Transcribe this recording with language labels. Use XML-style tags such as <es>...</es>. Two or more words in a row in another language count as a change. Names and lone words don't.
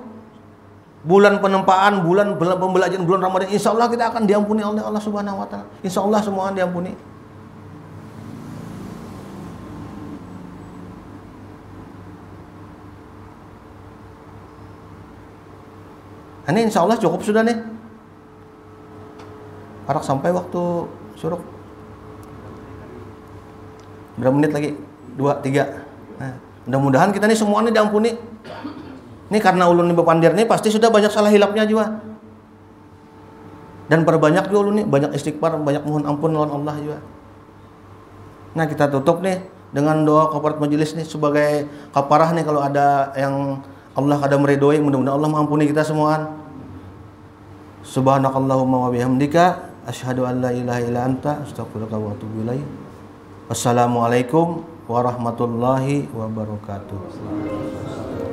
<id>Bulan penempaan, bulan pembelajaran bulan Ramadan,</id> <ar>إن شاء الله</ar> <id>kita akan diampuni oleh Allah</id> <ar>سبحانه وتعالى. إن شاء الله</ar> <id>semua diampuni. Ini</id> <ar>إن شاء الله</ar> <id>cukup sudah nih.</id> <bjn>Parak sampai waktu suruk.</bjn> <id>Berapa menit lagi? 2, 3. Nah, mudah-mudahan kita nih semua nih diampuni. Ini karena ulun nih bepandir nih pasti sudah banyak salah hilapnya juga. Dan perbanyak juga ulun nih, banyak istighfar, banyak mohon ampun lawan Allah juga. Nah, kita tutup nih dengan doa kafarat majelis nih sebagai kafarah nih kalau ada yang Allah kada meridhoi, mudah-mudahan Allah mengampuni kita semua.</id> <ar>سبحانك اللهم وبحمدك أشهد أن لا إله إلا أنت أستغفرك وأتوب إليك. والسلام عليكم ورحمة الله وبركاته.</ar>